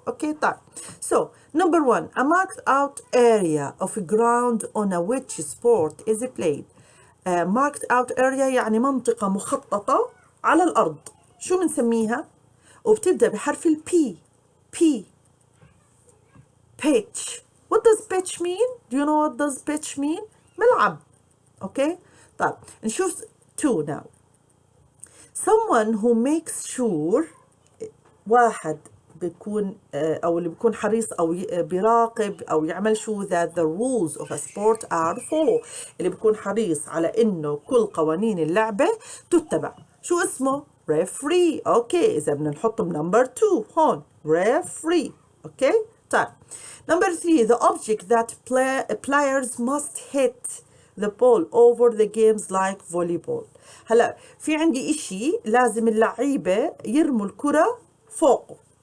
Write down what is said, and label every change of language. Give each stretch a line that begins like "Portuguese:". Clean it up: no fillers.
Arabic: اوكي طيب
English: so number 1 a marked out area of ground on which sport is played. marked out area
Arabic: يعني منطقة مخططة على الأرض. شو بنسميها؟ وبتبدأ بحرف ال P. pitch.
English: what does pitch mean? do you know what does pitch mean?
Arabic: ملعب. اوكي طيب نشوف
English: 2 now. someone who makes sure
Arabic: واحد بيكون أو اللي بيكون حريص أو بيراقب أو يعمل شو
English: that the rules of a sport are follow،
Arabic: اللي بيكون حريص على إنه كل قوانين اللعبة تتبع. شو اسمه؟ referee. أوكي، إذا بدنا نحطه
English: number 2
Arabic: هون referee. أوكي طيب.
English: number 3 the object that players must hit the ball over the games like volleyball.
Arabic: هلا في عندي إشي لازم اللعيبة يرموا الكرة فوقه.